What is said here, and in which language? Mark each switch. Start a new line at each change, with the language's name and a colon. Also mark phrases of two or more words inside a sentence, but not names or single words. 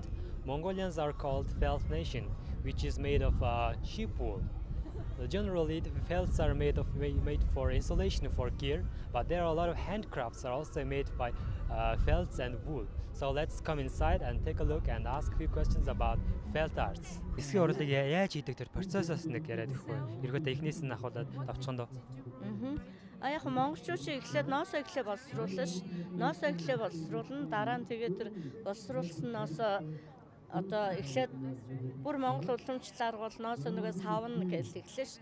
English: Mongolians are called felt nation, which is made of sheep wool. Generally, the felts are made for insulation for gear, but there are a lot of handcrafts are also made by felts and wool. So let's come inside and take a look and ask a few questions about felt arts.
Mongolian: Эсгийн урлаг яаж хийдэг тэр процессоос нэг яриад өгөхгүй. Ерөөдөө эхнээс нь ахуулаад тавчхан доо. Яг монголчууд шиг эхлээд ноосоо эхлээ боловсруулна ш. Ноосоо эхлээ боловсруулна. Дараа нь тэгээд тэр боловсруулсан ноосоо одоо эхлээд бүр монгол уламжлалаар бол ноосоо нөгөө савна гэж эхлэв ш.